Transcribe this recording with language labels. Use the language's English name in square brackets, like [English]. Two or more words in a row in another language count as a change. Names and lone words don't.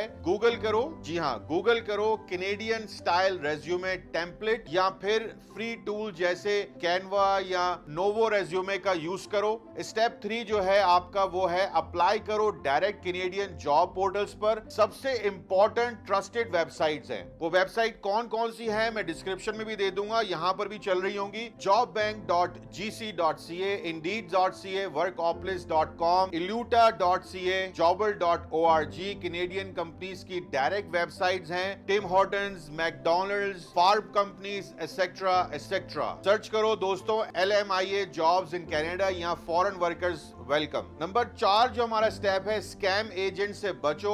[Hindi] गूगल करो, जी हाँ गूगल करो [English] Canadian style resume template [Hindi] या फिर [English] free tool [Hindi] जैसे कैनवा या नोवो रेज्यूमे का यूज करो। स्टेप 3 जो है आपका वो है अप्लाई करो [English] direct Canadian job portals [Hindi] पर। सबसे [English] important trusted websites [Hindi] हैं। वो वेबसाइट कौन कौन सी है मैं डिस्क्रिप्शन में भी दे दूंगा, यहां पर भी चल रही होंगी। jobbank.gc.ca, indeed.ca, workopolis.com, iluta.ca, jobber.org [English] Canadian companies [Hindi] की [English] direct websites [Hindi] हैं। [English] टिम हॉर्टन्स, मैकडॉनल्ड्स, farm companies et cetera et cetera. सर्च [Hindi] करो दोस्तों [English] LMIA jobs in Canada या foreign workers welcome. [Hindi] नंबर 4 जो हमारा स्टेप है, [English] scam agent [Hindi] से बचो।